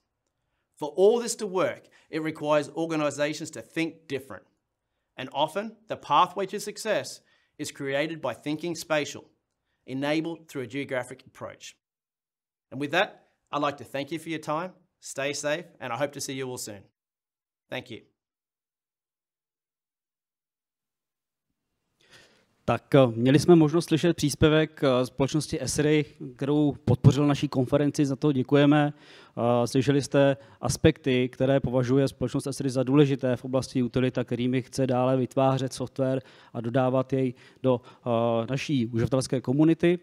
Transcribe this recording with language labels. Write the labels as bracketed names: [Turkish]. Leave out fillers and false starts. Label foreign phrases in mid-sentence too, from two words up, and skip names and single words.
[English] For all this to work, it requires organizations to think different. And often, the pathway to success is created by thinking spatial, enabled through a geographic approach. And with that, I'd like to thank you for your time, stay safe, and I hope to see you all soon. Thank you. [Czech] Tak měli jsme možnost slyšet příspěvek společnosti Esri, kterou podpořil naší konferenci, za to děkujeme. Slyšeli jste aspekty, které považuje společnost Esri za důležité v oblasti utilita, kterými chce dále vytvářet software a dodávat jej do naší uživatelské komunity.